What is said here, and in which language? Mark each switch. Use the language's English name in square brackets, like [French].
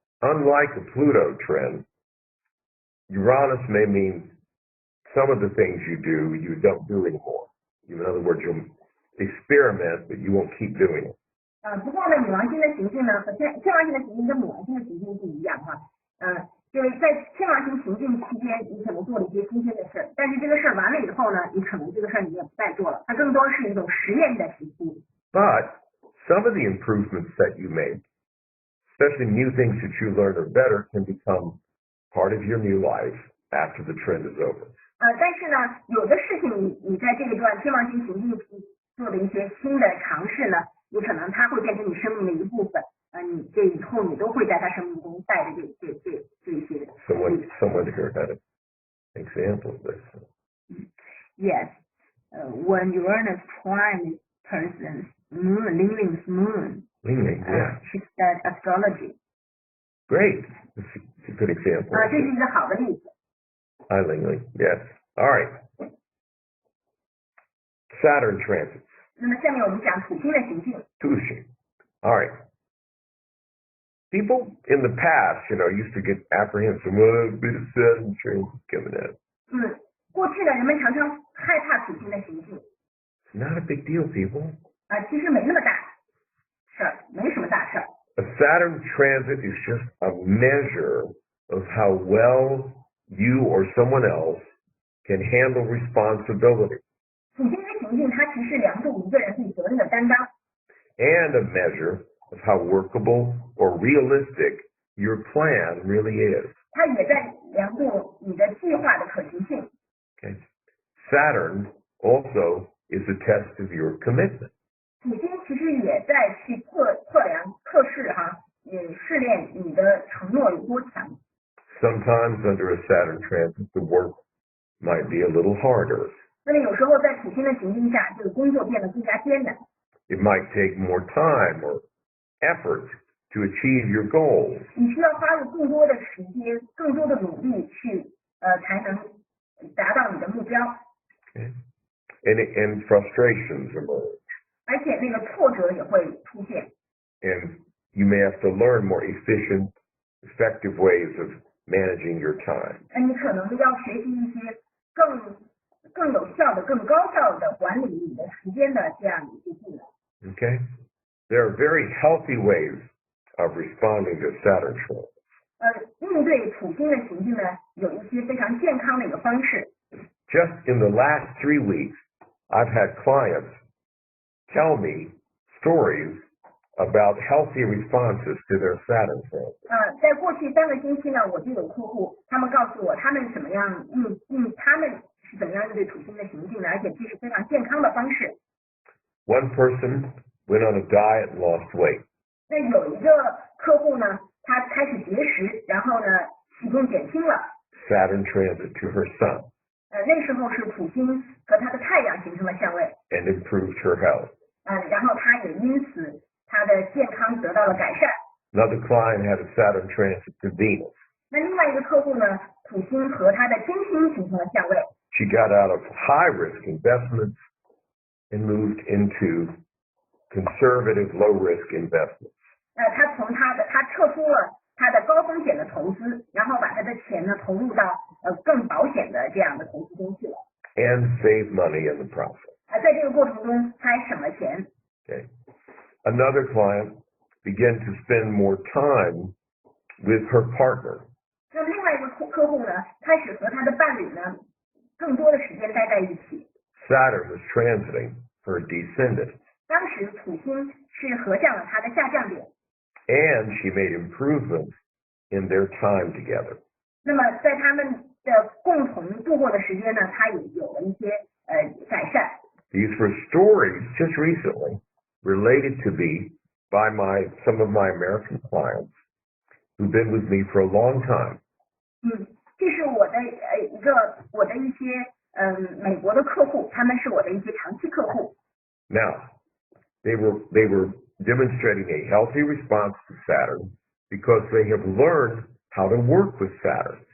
[English] Unlike a Pluto trend, Uranus may mean some of the things you don't do anymore. In other words, you'll experiment, but you won't keep doing it. [Chinese] 不过呢，女王星的行进呢和天王星的行进跟母王星的行进不一样哈。就是在天王星行进期间，你可能做了一些新鲜的事儿，但是这个事儿完了以后呢，你可能这个事儿你也不再做了，它更多是一种实验的时期。 [English] But some of the improvements that you make, especially new things that you learn are better, can become part of your new life after the trend is over. [Chinese] 但是呢，有的事情你在这一段天王星行进期做的一些新的尝试呢，有可能它会变成你生命的一部分。你这以后你都会在他生命中带着这一些。 [English] Someone here had an example of this. Yes, when Uranus prime person's moon, Ling moon. Ling, yeah. She studied astrology. Great, it's a good example. [Chinese] 这是一个好的例子。 [English] Hi, Ling. Yes. All right. Saturn transits. [Chinese] 那么下面我们讲土星的行进。 [English] 土星.All right. People in the past, used to get apprehensive. Well, there's a bit of Saturn transit coming out. [Chinese] 过去呢，人们常常害怕土星的行进。 [English] It's not a big deal, people. [Chinese] 其实没那么大事儿，没什么大事儿。 [English] A Saturn transit is just a measure of how well you or someone else can handle responsibility. [Chinese] 土星的行进，它其实量度一个人对责任的担当。 [English] And a measure of how workable or realistic your plan really is. [Chinese] 它也在量度你的计划的可行性。 [English] Okay. Saturn also is a test of your commitment. [Chinese] 土星其实也在去测试试炼你的承诺有多强。 [English] Sometimes under a Saturn transit, the work might be a little harder. [Chinese] 那么有时候在土星的行进下，这个工作变得更加艰难。 [English] It might take more time or effort to achieve your goals. [Chinese] 你需要花入更多的时间、更多的努力去才能达到你的目标。 [English] Okay. And frustrations emerge. [Chinese] 而且那个挫折也会出现。 [English] And you may have to learn more efficient, effective ways of managing your time. [Chinese] 你可能要学习一些更有效的、更高效的管理你的时间的这样一些技能。 [English] Okay? There are very healthy ways of responding to Saturn transit. [Chinese] 应对土星的行进呢，有一些非常健康的一个方式。 [English] Just in the last 3 weeks, I've had clients tell me stories about healthy responses to their Saturn transit. [Chinese] 在过去3个星期呢，我就有客户，他们告诉我他们怎么样他们是怎么样应对土星的行进的，而且这是非常健康的方式。 [English] One person went on a diet and lost weight. [Chinese] 那有一个客户呢，他开始节食，然后呢体重减轻了。 [English] Saturn transit to her sun. [Chinese] 那时候是土星和他的太阳形成了相位。 [English] And improved her health. [Chinese] 然后他也因此他的健康得到了改善。 [English] Another client had a Saturn transit to Venus. [Chinese] 那另外一个客户呢，土星和他的金星形成了相位。 [English] She got out of high-risk investments and moved into conservative, low-risk investments. [Chinese] 他撤出了他的高风险的投资，然后把他的钱呢投入到更保险的这样的投资中去了。 [English] And save money in the process. [Chinese] 在这个过程中，他还省了钱。 [English] Okay. Another client began to spend more time with her partner. [Chinese] 那另外一个客户呢，开始和他的伴侣呢，更多的时间待在一起。 [English] Saturn was transiting her descendant. [Chinese] 当时土星是合向了他的下降点。 [English] And she made improvements in their time together. [Chinese] 那么在他们的共同度过的时间呢，他也有了一些改善。 [English] These were stories just recently related to me by some of my American clients who've been with me for a long time. [Chinese] 这是我的一些美国的客户，他们是我的一些长期客户。 [English] Now, they were demonstrating a healthy response to Saturn because they have learned how to work with Saturn.